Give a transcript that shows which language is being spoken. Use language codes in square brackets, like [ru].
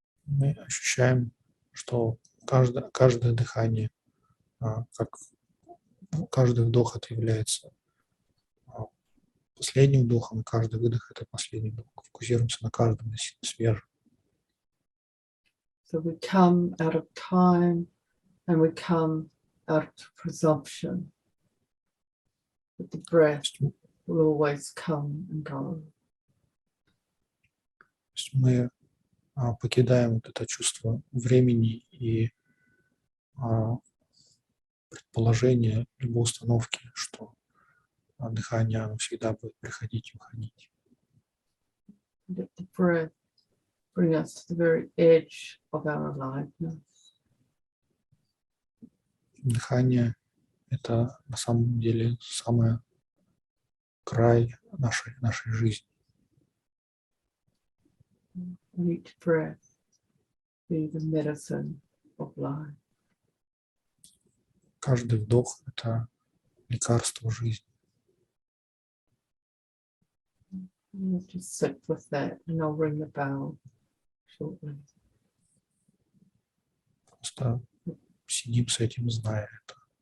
[ru] Мы ощущаем, что каждое дыхание, как каждый вдох это является последним вдохом, каждый выдох это последний вдох. Фокусируемся на каждом свежем. [en] So we come out of time and we come out of presumption. But the breath will always come and go. [ru] Мы покидаем вот это чувство времени и предположение любой установки, что дыхание оно всегда будет приходить и уходить. [en] Let the breath bring us to the very edge of our aliveness. [ru] Дыхание – это на самом деле самый край нашей жизни. [en] And each breath be the medicine of life. [ru] Каждый вдох – это лекарство жизни. [en] We'll just sit with that and I'll ring the bell shortly. [ru] Просто сидим с этим, зная это.